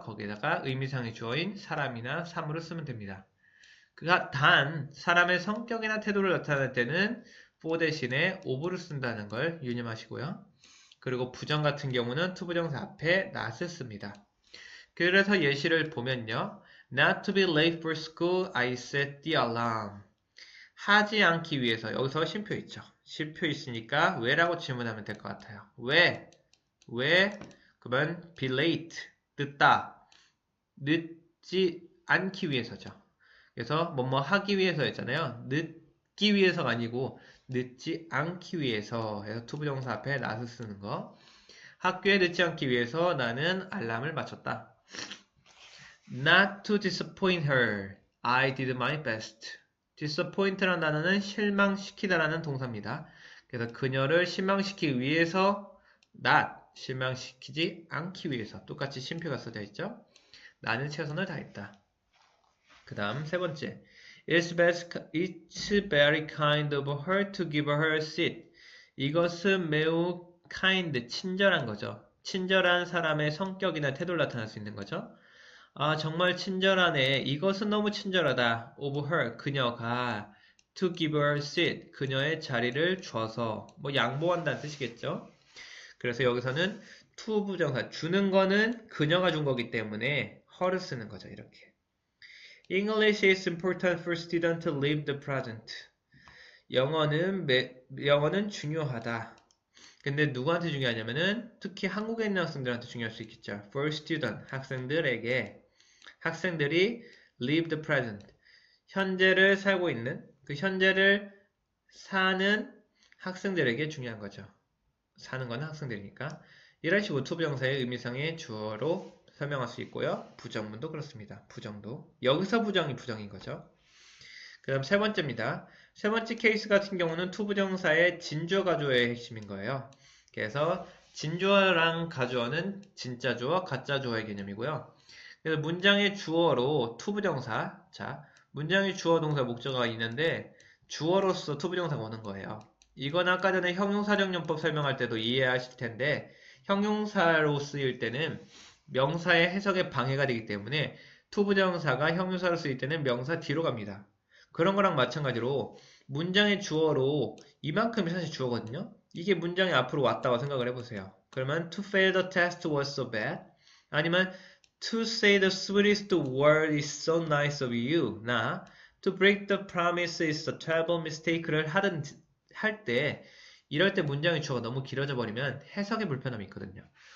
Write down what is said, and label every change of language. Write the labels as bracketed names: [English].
[Korean] 거기에다가 의미상의 주어인 사람이나 사물을 쓰면 됩니다. 단 사람의 성격이나 태도를 나타낼 때는 for 대신에 of를 쓴다는 걸 유념하시고요. 그리고 부정 같은 경우는 투부정사 앞에 not을 씁니다. 그래서 예시를 보면요. [English] Not to be late for school, I set the alarm. [Korean] 하지 않기 위해서 여기서 쉼표 있죠. 쉼표 있으니까 왜라고 질문하면 될 것 같아요. 왜? 그러면 be late, 늦다. 늦지 않기 위해서죠. 그래서 뭐뭐 하기 위해서였잖아요. 늦기 위해서가 아니고 늦지 않기 위해서 해서 투부정사 앞에 not을 쓰는 거. 학교에 늦지 않기 위해서 나는 알람을 맞췄다. [English] Not to disappoint her, I did my best. [Korean] disappoint라는 단어는 실망시키다라는 동사입니다. 그래서 그녀를 실망시키기 위해서 not, 실망시키지 않기 위해서 똑같이 쉼표가 써져 있죠. 나는 최선을 다했다. 그 다음 세 번째 [English] It's very kind of her to give her a seat. [Korean] 이것은 매우 kind, 친절한 거죠. 친절한 사람의 성격이나 태도를 나타낼 수 있는 거죠. 아, 정말 친절하네. 이것은 너무 친절하다. of her, 그녀가 [English] to give her seat, [Korean] 그녀의 자리를 줘서 뭐 양보한다는 뜻이겠죠. 그래서 여기서는 to 부정사, 주는 거는 그녀가 준 거기 때문에 her를 쓰는 거죠. 이렇게. [English] English is important for students to live the present. [Korean] 영어는 중요하다. 근데 누구한테 중요하냐면은 특히 한국에 있는 학생들한테 중요할 수 있겠죠. [English] For student, [Korean] 학생들이 [English] live the present. [Korean] 현재를 살고 있는, 그 현재를 사는 학생들에게 중요한 거죠. 사는 건 학생들이니까. 이런 식으로 투부정사의 의미상의 주어로 설명할 수 있고요. 부정문도 그렇습니다. 부정도. 여기서 부정이 부정인 거죠. 그 다음 세 번째입니다. 세 번째 케이스 같은 경우는 투부정사의 진주어 가주어의 핵심인 거예요. 그래서 진주어랑 가주어는 진짜 주어, 가짜 주어의 개념이고요. 그래서 문장의 주어로 투부정사, 자, 문장의 주어, 동사, 목적어가 있는데 주어로서 투부정사가 오는 거예요. 이건 아까 전에 형용사정연법 설명할 때도 이해하실 텐데 형용사로 쓰일 때는 명사의 해석에 방해가 되기 때문에 투부정사가 형용사로 쓰일 때는 명사 뒤로 갑니다. 그런 거랑 마찬가지로 문장의 주어로 이만큼이 사실 주어거든요. 이게 문장이 앞으로 왔다고 생각을 해보세요. 그러면 [English] to fail the test was so bad [Korean] 아니면 [English] to say the sweetest word is so nice of you 나 to break the promise is a terrible mistake [Korean] 를 할 때 이럴 때 문장의 주어가 너무 길어져 버리면 해석의 불편함이 있거든요.